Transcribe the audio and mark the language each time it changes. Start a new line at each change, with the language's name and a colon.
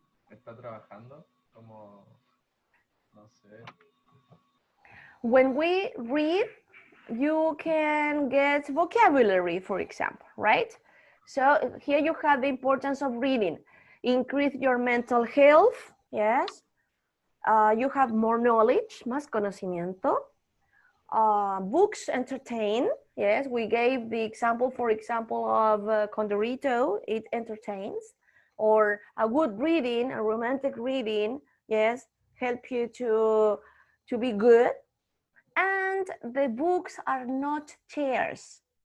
Spanish: Está trabajando como, no sé.
English: When we read, you can get vocabulary, for example, right? So here you have the importance of reading. Increase your mental health, yes. You have more knowledge,
Spanish: más conocimiento.
English: Books entertain, yes. We gave the example, for example, of Condorito, it entertains. Or a good reading, a romantic reading, yes, help you to be good. And the books are not chairs.